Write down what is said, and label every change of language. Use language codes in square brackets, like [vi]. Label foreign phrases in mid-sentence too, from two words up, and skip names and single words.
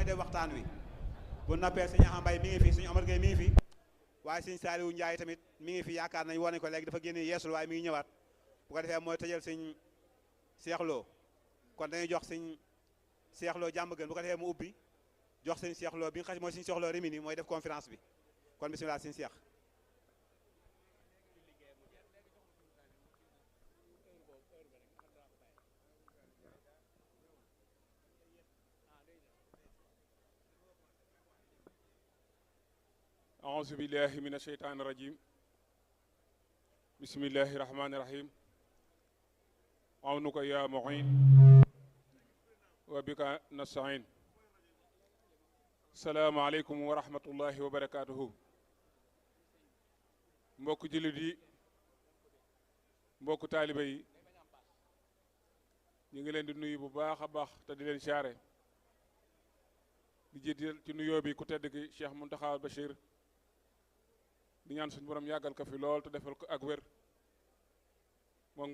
[wo] def waxtaan wi bu noppee suñu Axa Mbay mi ngi fi suñu Omar Gueye mi ngi fi waaye Serigne Saliou Ndiaye tamit mi ngi fi yaakaar nañ wone ko léegi dafa génne yeesul waaye mi ngi ñëwaat bu ko defee mooy tëjal Serigne Cheikh Lo kon dañuy jox Serigne Cheikh Lo jàmm gën bu ko defee mu ubbi jox Serigne Cheikh Lo bi nga xam mooy Serigne Cheikh Lo Rimini mooy def conférence bi kon bismillah Serigne Cheikh [ar] أعوذ بالله من الشيطان الرجيم بسم الله الرحمن الرحيم عونك يا معين وبك نستعين السلام عليكم ورحمة الله وبركاته [wo] mbokk jullit yi mbokk taalibe yi ñu ngi leen di nuyu bu baax a baax te di leen siyaare di jiital ci nuyoo bi ku tedd ki Cheikh Mountakha Bachir di ñaan suñu borom yàggal ko fi lool te defal ko ak wér moom